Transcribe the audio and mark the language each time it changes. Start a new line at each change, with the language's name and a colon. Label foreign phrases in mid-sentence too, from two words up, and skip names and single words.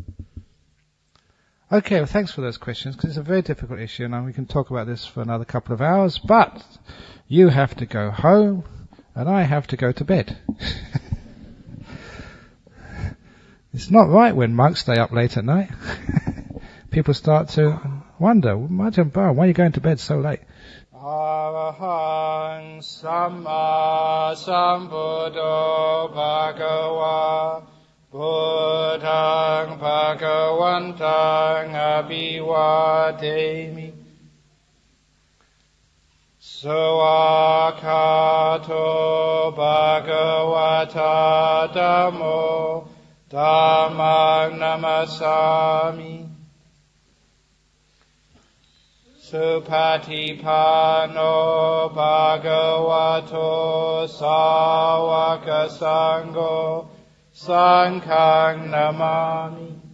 English: Okay, well thanks for those questions, because it's a very difficult issue, and we can talk about this for another couple of hours, but you have to go home, and I have to go to bed. It's not right when monks stay up late at night. People start to wonder, Ajahn Brahm, why are you going to bed so late?
Pali: Arahang Samma Sambuddho Bhagava Buddhaṃ Bhagavantaṃ Abhivademi Sawakato Bhagavata Dhammo Dhammang Namasami Supatipano Bhagavato Sāvaka Sangho Sanghang Namami